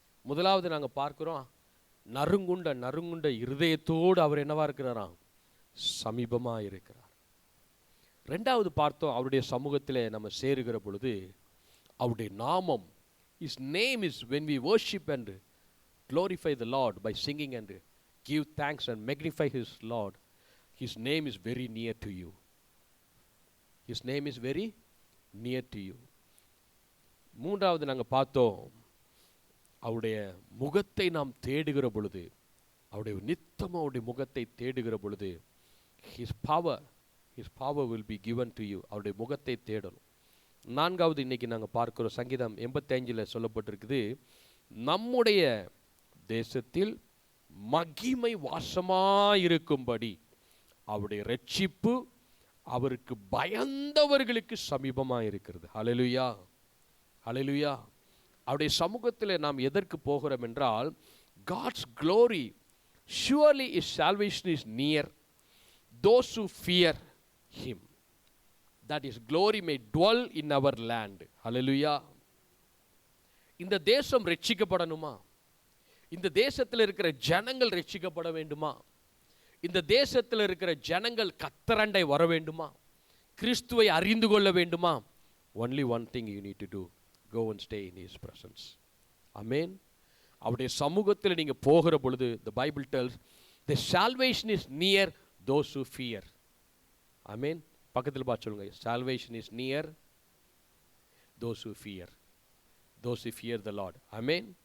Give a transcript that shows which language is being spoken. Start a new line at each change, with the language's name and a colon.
Tamil: முதலாவது நாங்கள் பார்க்கிறோம், நறுங்குண்ட இருதயத்தோடு அவர் என்னவா இருக்கிறாராம்? சமீபமாக இருக்கிறார். ரெண்டாவது பார்த்தோம், அவருடைய சமூகத்தில் நம்ம சேருகிற பொழுது அவருடைய நாமம்,
English: his name is, when we worship and glorify the Lord by singing and give thanks and magnify his Lord, his name is very near to you. His name is very near to you.
Tamil: மூன்றாவது நாங்கள் பார்த்தோம், அவருடைய முகத்தை நாம் தேடுகிற பொழுது, நித்தமும் அவருடைய முகத்தை தேடுகிற பொழுது,
English: his power will be given to you.
Tamil: அவருடைய முகத்தை தேடணும். நான்காவது இன்னைக்கு நாங்கள் பார்க்கிறோம், சங்கீதம் 85 சொல்லப்பட்டிருக்குது, நம்முடைய தேசத்தில் மகிமை வாசமாயிருக்கும்படி அவருடைய ரட்சிப்பு அவருக்கு பயந்தவர்களுக்கு சமீபமாக இருக்கிறது. ஹல்லேலூயா, ஹல்லேலூயா. அவருடைய சமூகத்தில் நாம் எதற்கு போகிறோம் என்றால்,
English: God's glory, surely his salvation is near those who fear him, that his glory may dwell in our land.
Tamil: ஹல்லேலூயா. இந்த தேசம் ரட்சிக்கப்படணுமா? இந்த தேசத்தில் இருக்கிற ஜனங்கள் ரட்சிக்கப்பட வேண்டுமா? இந்த தேசத்தில் இருக்கிற ஜனங்கள் கர்த்தரண்டை வர வேண்டுமா? கிறிஸ்துவை அறிந்து கொள்ள வேண்டுமா?
English: only one thing you need to do, go and stay in his presence. Amen.
Tamil: அவருடைய சமூகத்தில் நீங்கள் போகிற பொழுது,
English: the Bible tells, the salvation is near those who fear. Amen.
Tamil: பக்கத்தில் பார்த்து சொல்லுங்க,
English: salvation is near those who fear the Lord. Amen.